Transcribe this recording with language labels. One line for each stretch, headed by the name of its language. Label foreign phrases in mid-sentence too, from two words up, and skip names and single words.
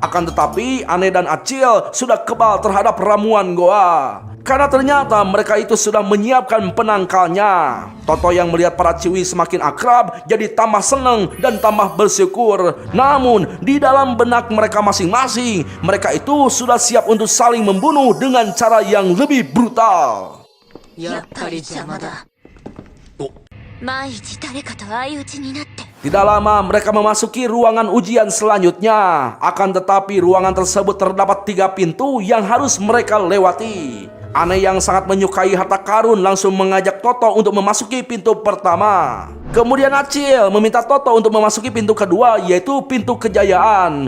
Indonesian: Akan tetapi Aneh dan Acil sudah kebal terhadap ramuan Goa, karena ternyata mereka itu sudah menyiapkan penangkalnya. Toto yang melihat para ciwi semakin akrab jadi tambah senang dan tambah bersyukur. Namun di dalam benak mereka masing-masing, mereka itu sudah siap untuk saling membunuh dengan cara yang lebih brutal.
Japanese: やっぱり邪魔だ。万一誰かと相打ちになって
Indonesian: Tidak lama mereka memasuki ruangan ujian selanjutnya. Akan tetapi ruangan tersebut terdapat 3 pintu yang harus mereka lewati. Aneh yang sangat menyukai harta karun langsung mengajak Toto untuk memasuki pintu pertama. Kemudian Acil meminta Toto untuk memasuki pintu kedua, yaitu pintu kejayaan.